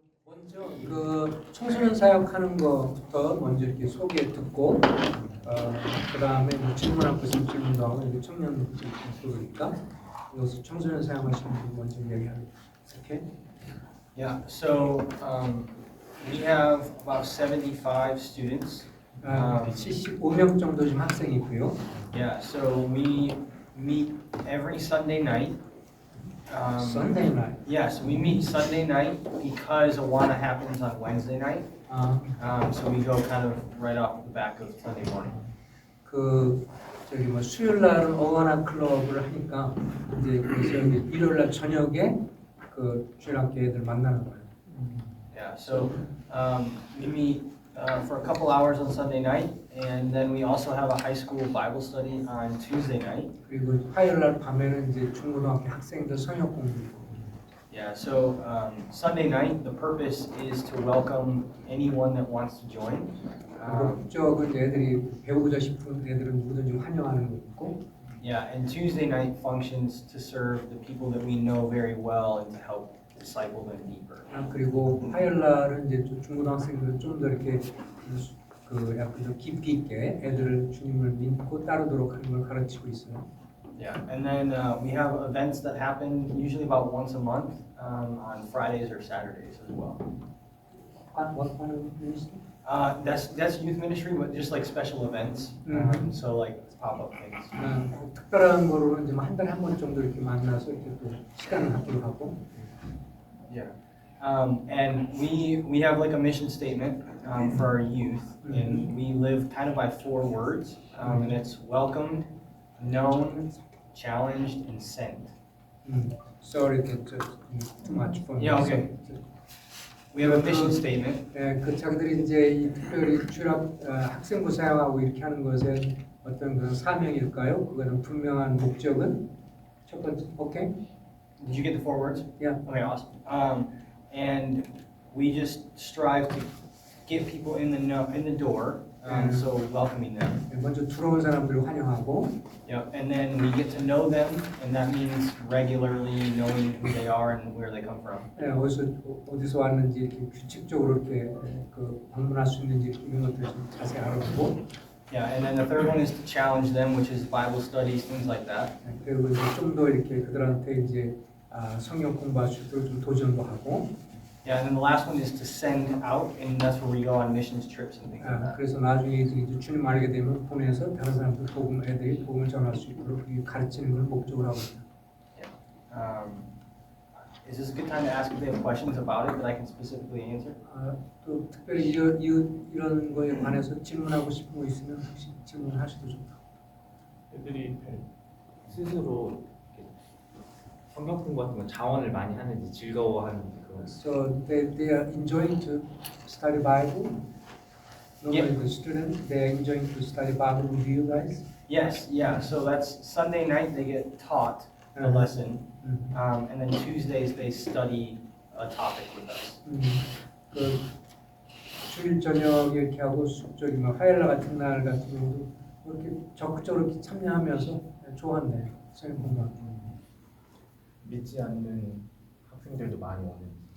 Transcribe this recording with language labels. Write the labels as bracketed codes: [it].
[ko] 먼저 그 청소년 사역하는 것부터 먼저 이렇게 소개 듣고 그 다음에 뭐 질문할 거 있으면 질문도 하고 이게 청년 그러니까 여기서 청소년 사역하시는 분 먼저 얘기하는 오케이? [en] Yeah, so we have about 75 students. [ko] 75명 정도 지금 학생이 있고요. [en] Yeah, so we meet every Sunday night. Sunday night. Yes, we meet Sunday night because Awana happens on Wednesday night. So we go kind of right off the back of Sunday morning. [ko] 그 저기 뭐 수요일 날은 어와나 클럽을 하니까 이제 그래서 일요일 날 저녁에 그 주일학교 애들 만나는 거예요. [en] Yeah, so we meet for a couple hours on Sunday night, and then we also have a high school Bible study on Tuesday night. [ko] 그리고 화요일 날 밤에는 이제 중고등학교 학생들 성역 공부. [en] Yeah, so Sunday night, the purpose is to welcome anyone that wants to join. [ko] 목적은 이제 애들이 배우고자 싶은 애들은 누구든지 환영하는 거 있고. [en] Yeah, and Tuesday night functions to serve the people that we know very well and to help disciple them deeper. [ko] 그리고 화요일 날은 이제 중고등학생들은 좀 더 이렇게 그 약간 좀 깊이 있게 애들을 주님을 믿고 따르도록 하는 걸 가르치고 있어요. [en] Yeah, and then we have events that happen usually about once a month on Fridays or Saturdays as well. What kind of ministry? That's youth ministry, but just like special events. So like pop-up things. [ko] 특별한 거로는 이제 한 달에 한 번 정도 이렇게 만나서 이렇게 또 시간을 갖기도 하고. [en] Yeah, and we have like a mission statement for our youth, and we live kind of by 4 words, and it's welcomed, known, challenged, and sent. Sorry, too much for me. Yeah, okay. We have a mission statement. [ko] 그 자기들이 이제 이 특별히 취업 학생부 사용하고 이렇게 하는 것에 어떤 그런 사명일까요? 그거는 분명한 목적은 첫 번째, 오케이? [en] Did you get the 4 words? Yeah. Okay, awesome. And we just strive to get people in the door, so welcoming them. [ko] 먼저 들어온 사람들을 환영하고. [en] Yep, and then we get to know them, and that means regularly knowing who they are and where they come from. [ko] 어디서 왔는지 이렇게 규칙적으로 이렇게 그 방문할 수 있는지 이런 것들을 좀 자세히 알아보고. [en] Yeah, and then the third one is to challenge them, which is Bible studies, things like that. [ko] 그리고 이제 좀 더 이렇게 그들한테 이제 성경 공부할 수 있도록 좀 도전도 하고. [en] Yeah, and then the last one is to send out, and that's where we go on missions trips and things like that. [ko] 그래서 나중에 이제 주님 알게 되면 보내서 다른 사람들 애들이 복음을 전할 수 있도록 가르치는 걸 목적으로 하고 있다. [en] Is this a good time to ask if they have questions about it that I can specifically answer? [ko] 또 특별히 이런 거에 관해서 질문하고 싶은 거 있으면 혹시 질문하셔도 좋다. 애들이 스스로 성경 공부 같은 건 자원을 많이 하는지 즐거워하는지 그런. [en] So they are enjoying to study Bible. Normally the student they are enjoying to study Bible with you guys. Yes, yeah. So that's Sunday night they get taught the lesson, and then Tuesdays they study a topic with us. [ko] 그 주일 저녁에 이렇게 하고 저기 뭐 화요일 날 같은 날 같은 경우도 이렇게 적극적으로 이렇게 참여하면서 좋아한대요. 성경 공부하고. 믿지 않는 학생들도 많이 오는.